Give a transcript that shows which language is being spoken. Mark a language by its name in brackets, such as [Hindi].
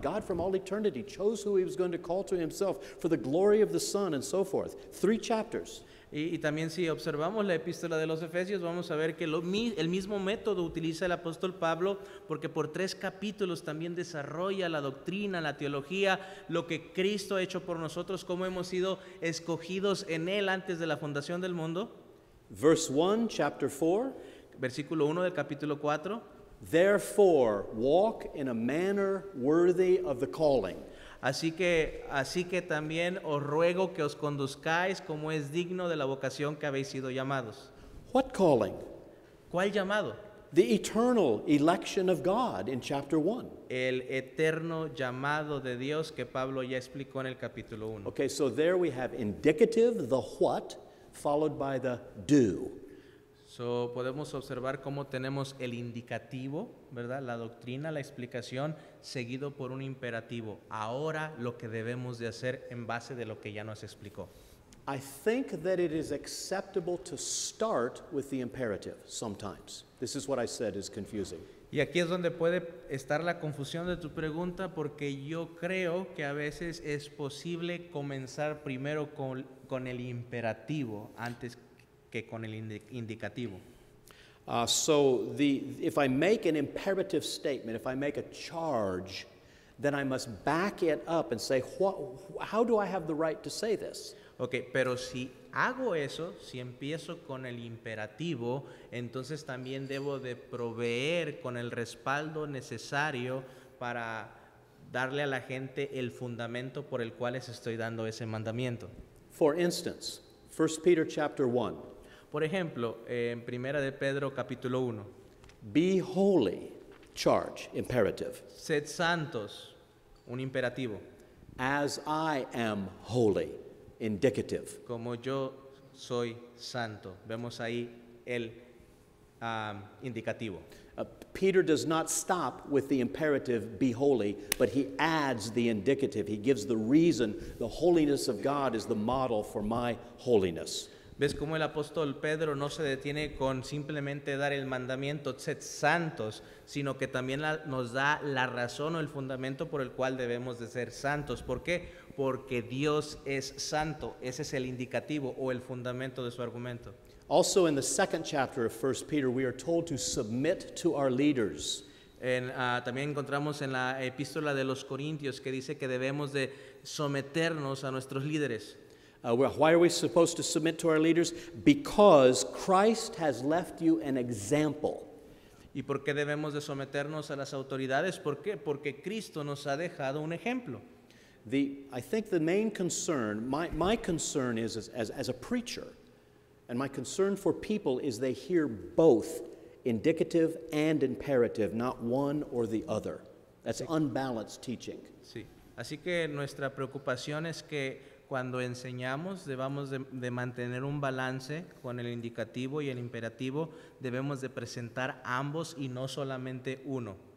[English] God from all eternity chose who he was going to call to himself for the glory of the Son and so forth. 3 chapters. [Spanish] Y también si observamos la epístola de los Efesios, vamos a ver que el mismo método utiliza el apóstol Pablo, porque por 3 capítulos también desarrolla la doctrina, la teología, lo que Cristo ha hecho por nosotros, cómo hemos sido escogidos en Él antes de la fundación del mundo. [English] Verse 1, chapter 4. [Spanish] Versículo 1 del capítulo 4. [English] Therefore, walk in a manner worthy of the calling. [Spanish] Así que también os ruego que os conduzcáis como es digno de la vocación que habéis sido llamados. [English] What calling? [Spanish] ¿Cuál llamado? [English] The eternal election of God in chapter 1. [Spanish] El eterno llamado de Dios que Pablo ya explicó en el capítulo 1. [English] Okay, so there we have indicative, the what, followed by the do. [Spanish] So, podemos observar cómo tenemos el indicativo, ¿verdad? La doctrina, la explicación, seguido por un imperativo. Ahora lo que debemos de hacer en base de lo que ya nos explicó. [English] I think that it is acceptable to start with the imperative sometimes. This is what I said is confusing. [Spanish] Y aquí es donde puede estar la confusión de tu pregunta, porque yo creo que a veces es posible comenzar primero con el imperativo antes que con el indicativo. [English] If I make an imperative statement, if I make a charge, then I must back it up and say, how do I have the right to say this? [Spanish] Ok, pero si hago eso, si empiezo con el imperativo, entonces también debo de proveer con el respaldo necesario para darle a la gente el fundamento por el cual les estoy dando ese mandamiento. [English] For instance, 1 Peter chapter 1. [Spanish] Por ejemplo, en Primera de Pedro capítulo 1. [English] Be holy, charge, imperative. [Spanish] Sed santos, un imperativo. [English] As I am holy, indicative. [Spanish] Como yo soy santo. Vemos ahí el indicativo. [English] Peter does not stop with the imperative, be holy, but he adds the indicative. He gives the reason the holiness of God is the model for my holiness. [Spanish] ¿Ves cómo el apóstol Pedro no se detiene con simplemente dar el mandamiento, sed santos, sino que también nos da la razón o el fundamento por el cual debemos de ser santos? ¿Por qué? Porque Dios es santo. Ese es el indicativo o el fundamento de su argumento. [English] Also in the second chapter of 1 Peter, we are told to submit to our leaders. [Spanish] También encontramos en la epístola de los Corintios que dice que debemos de someternos a nuestros líderes. [English] Why are we supposed to submit to our leaders? Because Christ has left you an example. [Spanish] ¿Y por qué debemos de someternos a las autoridades? ¿Por qué? Porque Cristo nos ha dejado un ejemplo. [English] I think the main concern, my concern is as a preacher, and my concern for people is they hear both indicative and imperative, not one or the other. That's unbalanced teaching. [Spanish] Sí. Así que nuestra preocupación es que cuando enseñamos debamos de mantener un balance con el indicativo y el imperativo. Debemos de presentar ambos y no solamente uno.